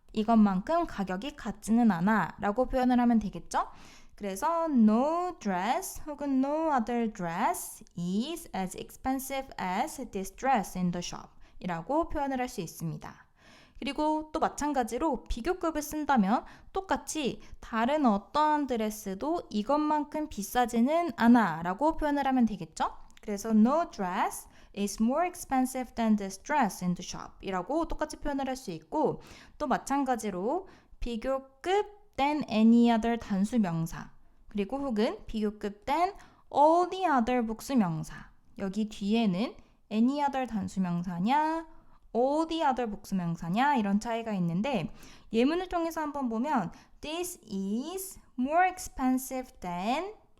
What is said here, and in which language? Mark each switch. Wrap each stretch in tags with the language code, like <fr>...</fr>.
<ko>이것만큼 가격이 같지는 않아 라고 표현을 하면 되겠죠? 그래서</ko> <en>no dress 혹은 no other dress is as expensive as this dress in the shop</en> <ko>이라고 표현을 할 수 있습니다. 그리고 또 마찬가지로 비교급을 쓴다면 똑같이 다른 어떠한 드레스도 이것만큼 비싸지는 않아 라고 표현을 하면 되겠죠? 그래서</ko> <en>no dress is more expensive than this dress in the shop</en> <ko>이라고 똑같이 표현을 할 수 있고 또 마찬가지로 비교급 than any other 단수 명사 그리고 혹은 비교급 than all the other 복수 명사 여기 뒤에는 any other 단수 명사냐 all the other 복수 명사냐 이런 차이가 있는데 예문을 통해서 한번 보면</ko> <en>this is more expensive than</en>